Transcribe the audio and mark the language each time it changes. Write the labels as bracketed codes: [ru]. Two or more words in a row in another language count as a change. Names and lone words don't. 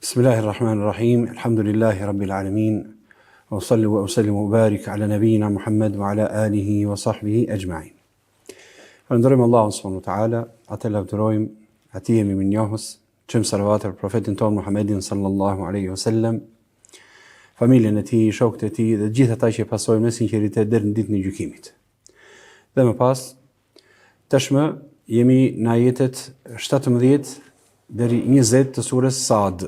[ar] بسم الله الرحمن الرحيم. الحمد لله رب العالمين. وصل وأسلم وبارك على نبينا محمد وعلى آله وصحبه أجمعين. [sq] Falënderojmë Allahun [ar] سبحانه وتعالى, [sq] atë lavdërojmë, atij jemi minjohës, çëm salavat për profetin ton Muhammedin [ar] صلى الله عليه وسلم, [sq] familjen e tij, shokët e tij dhe të gjithë ata që pasojnë me sinqeritet deri në ditën e gjykimit. Dhe më pas, tashmë jemi në ajetet 17 deri 20 të surës Sad.